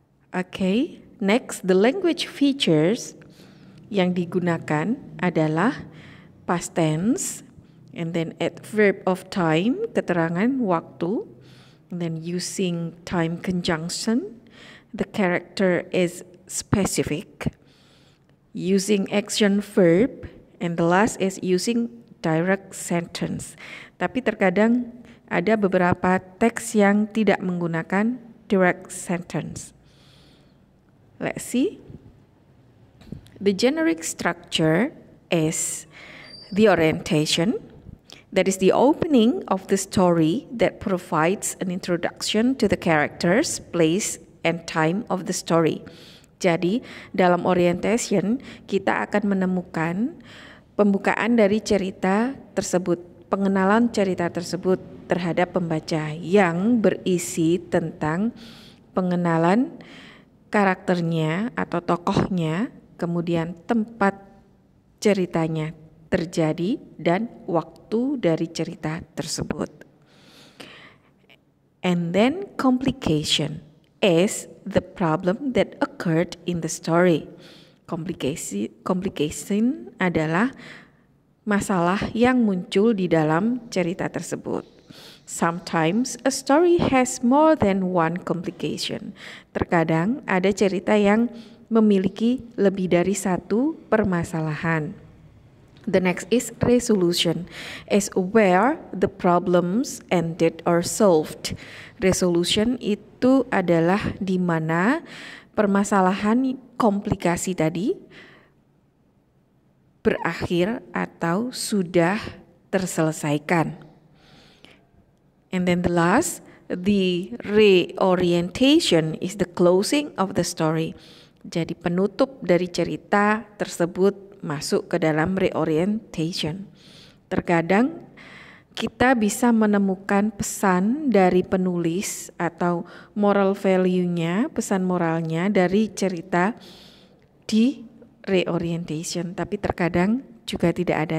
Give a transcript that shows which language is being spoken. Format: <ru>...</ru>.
<en>Okay, next the language features</en> <id>yang digunakan adalah</id> <en>past tense, and then adverb of time,</en> <id>keterangan waktu,</id> <en>and then using time conjunction, the character is specific, using action verb, and the last is using direct sentence.</en> <id>Tapi terkadang ada beberapa teks yang tidak menggunakan</id> <en>direct sentence. Let's see. The generic structure is the orientation. That is the opening of the story that provides an introduction to the characters, place, and time of the story.</en> <id>Jadi, dalam orientation, kita akan menemukan pembukaan dari cerita tersebut, pengenalan cerita tersebut terhadap pembaca yang berisi tentang pengenalan karakternya atau tokohnya, kemudian tempat ceritanya terjadi dan waktu dari cerita tersebut.</id> <en>And then complication is the problem that occurred in the story.</en> <id>Complication adalah masalah yang muncul di dalam cerita tersebut.</id> <en>Sometimes a story has more than one complication.</en> <id>Terkadang ada cerita yang memiliki lebih dari satu permasalahan.</id> <en>The next is resolution, is where the problems ended or solved.</en> <id>Resolution itu adalah di mana permasalahan komplikasi tadi berakhir atau sudah terselesaikan.</id> <en>And then the last, the reorientation is the closing of the story.</en> <id>Jadi penutup dari cerita tersebut masuk ke dalam reorientation. Terkadang kita bisa menemukan pesan dari penulis atau moral value-nya, pesan moralnya dari cerita di reorientation, tapi terkadang juga tidak ada.</id>